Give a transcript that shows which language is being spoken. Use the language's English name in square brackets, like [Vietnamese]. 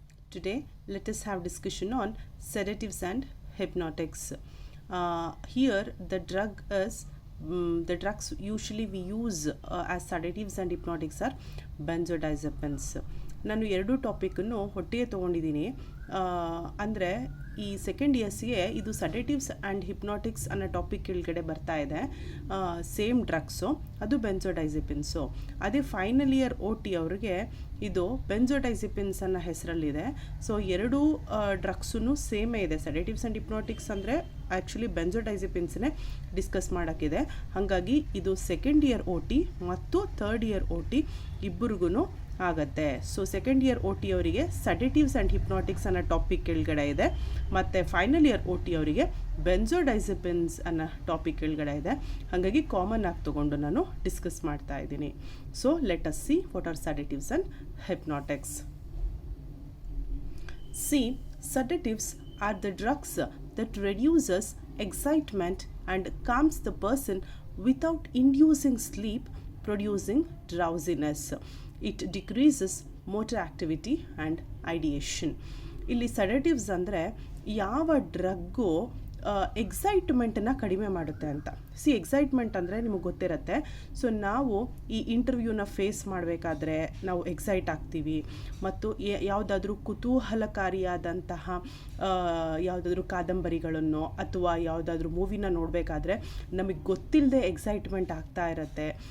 [English] Today, let us have discussion on sedatives and hypnotics. Here, the drug is the drugs usually we use as sedatives and hypnotics are benzodiazepines. [Kannada] ನಾನು ಎರಡು ಟಾಪಿಕನ್ನು ಒಟ್ಟಿಗೆ ತೊಗೊಂಡಿದ್ದೀನಿ. ಅಂದರೆ ಈ second ಇಯರ್ಸ್ಗೆ ಇದು ಸೆಡೇಟಿವ್ಸ್ and ಹಿಪ್ನಾಟಿಕ್ಸ್ ಅನ್ನೋ topic ಕೆಳಗಡೆ ಬರ್ತಾ ಇದೆ. ಸೇಮ್ ಡ್ರಗ್ಸು, ಅದು ಬೆನ್ಸೋಡೈಸೆಪಿನ್ಸು. ಅದೇ ಫೈನಲ್ ಇಯರ್ OT ಅವ್ರಿಗೆ ಇದು ಬೆನ್ಸೋಡೈಸೆಪಿನ್ಸ್ ಅನ್ನೋ ಹೆಸರಲ್ಲಿದೆ. ಸೊ ಎರಡೂ ಡ್ರಗ್ಸೂ ಸೇಮೇ ಇದೆ. ಸೆಡೇಟಿವ್ಸ್ ಆ್ಯಂಡ್ ಹಿಪ್ನಾಟಿಕ್ಸ್ ಅಂದರೆ ಆ್ಯಕ್ಚುಲಿ ಬೆನ್ಸೋಡೈಸೆಪಿನ್ಸ್ನೇ ಡಿಸ್ಕಸ್ ಮಾಡೋಕ್ಕಿದೆ. ಹಾಗಾಗಿ ಇದು ಸೆಕೆಂಡ್ ಇಯರ್ OT ಮತ್ತು ಥರ್ಡ್ ಇಯರ್ OT ಇಬ್ಬರಿಗೂ ಆಗುತ್ತೆ. ಸೊ ಸೆಕೆಂಡ್ ಇಯರ್ OT ಅವರಿಗೆ ಸೆಡೇಟಿವ್ಸ್ ಆ್ಯಂಡ್ ಹಿಪ್ನಾಟಿಕ್ಸ್ ಅನ್ನೋ ಟಾಪಿಕ್ ಕೆಳಗಡೆ ಇದೆ, ಮತ್ತು ಫೈನಲ್ ಇಯರ್ OT ಅವರಿಗೆ ಬೆನ್ಸೋಡೈಸೆಪಿನ್ಸ್ ಅನ್ನೋ ಟಾಪಿಕ್ ಕೆಳಗಡೆ ಇದೆ. ಹಾಗಾಗಿ ಕಾಮನ್ ಆಗಿ ತೊಗೊಂಡು ನಾನು ಡಿಸ್ಕಸ್ ಮಾಡ್ತಾ ಇದ್ದೀನಿ. [English] So let us see what are sedatives and hypnotics. See, sedatives are the drugs that reduces excitement and calms the person without inducing sleep, producing drowsiness. It decreases motor activity and ideation. [Kannada] ಇಲ್ಲಿ ಸೆಡೇಟಿವ್ಸ್ ಅಂದರೆ ಯಾವ drug ಎಕ್ಸೈಟ್ಮೆಂಟನ್ನು ಕಡಿಮೆ ಮಾಡುತ್ತೆ ಅಂತ. Excitement ಅಂದರೆ ನಿಮಗೆ ಗೊತ್ತಿರುತ್ತೆ. So ನಾವು ಈ ಇಂಟರ್ವ್ಯೂನ ಫೇಸ್ ಮಾಡಬೇಕಾದ್ರೆ ನಾವು ಎಕ್ಸೈಟ್ ಆಗ್ತೀವಿ, ಮತ್ತು ಯಾವುದಾದ್ರೂ ಕುತೂಹಲಕಾರಿಯಾದಂತಹ ಯಾವುದಾದ್ರೂ ಕಾದಂಬರಿಗಳನ್ನು ಅಥವಾ ಯಾವುದಾದ್ರೂ ಮೂವಿನ ನೋಡಬೇಕಾದ್ರೆ ನಮಗೆ ಗೊತ್ತಿಲ್ಲದೆ ಎಕ್ಸೈಟ್ಮೆಂಟ್ ಆಗ್ತಾ ಇರುತ್ತೆ.